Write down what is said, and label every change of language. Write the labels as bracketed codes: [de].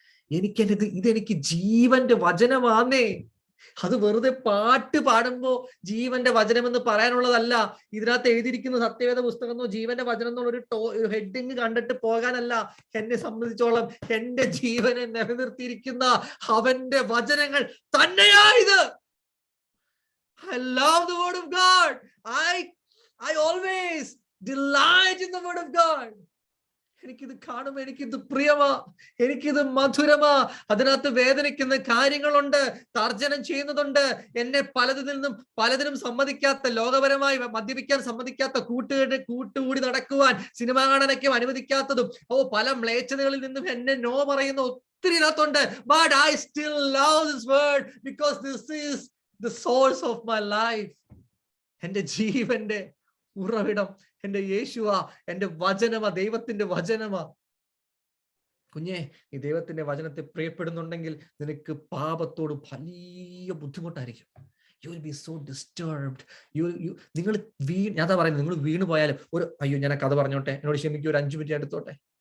[ml] ഇതെനിക്ക് ജീവന്റെ വചനമാന്നേ. അത് വെറുതെ പാട്ട് പാടുമ്പോ ജീവന്റെ വചനം എന്ന് പറയാനുള്ളതല്ല. ഇതിനകത്ത് എഴുതിയിരിക്കുന്ന സത്യവേദ പുസ്തകം എന്നോ ജീവന്റെ വചനം എന്നുള്ള ഹെഡിങ് കണ്ടിട്ട് പോകാനല്ല. എന്നെ സംബന്ധിച്ചോളം എന്റെ ജീവനെ നിലനിർത്തിയിരിക്കുന്ന അവന്റെ വചനങ്ങൾ തന്നെയായത്. [en] I love the word of God. I always delight in the word of God. [ml] എനിക്കിത് കാണുമ്പോൾ എനിക്കിത് പ്രിയമാ, എനിക്കിത് മധുരമാ. അതിനകത്ത് വേദനിക്കുന്ന കാര്യങ്ങളുണ്ട്, തർജ്ജനം ചെയ്യുന്നതുണ്ട്. എന്നെ പലതിനും സമ്മതിക്കാത്ത, ലോകപരമായി മദ്യപിക്കാൻ സമ്മതിക്കാത്ത, കൂട്ടുകൂടി നടക്കുവാൻ, സിനിമ കാണാനൊക്കെ അനുവദിക്കാത്തതും, പല മ്ലേച്ഛതകളിൽ നിന്നും എന്നെ നോ പറയുന്ന ഒത്തിരി ഇതിനകത്തുണ്ട്. [en] But I still love this word because this is the source of my life. [ml] എൻ്റെ ജീവന്റെ ഉറവിടം എൻ്റെ യേശുവാ, എൻ്റെ വചനമാ, ദൈവത്തിന്റെ വചനമാ. കുഞ്ഞെ, നീ ദൈവത്തിന്റെ വചനത്തെ പ്രിയപ്പെടുന്നുണ്ടെങ്കിൽ നിനക്ക് പാപത്തോട് വലിയ ബുദ്ധിമുട്ടായിരിക്കും. [en] You will be so disturbed. [ml] നിങ്ങൾ ഞാൻ പറയുന്നത്, നിങ്ങൾ വീണു പോയാലും അയ്യോ ഞാൻ കഥ പറഞ്ഞോട്ടെ, എന്നോട് ക്ഷമിക്കും, ഒരു 5 മിനിറ്റ് എടുത്തോട്ടെ.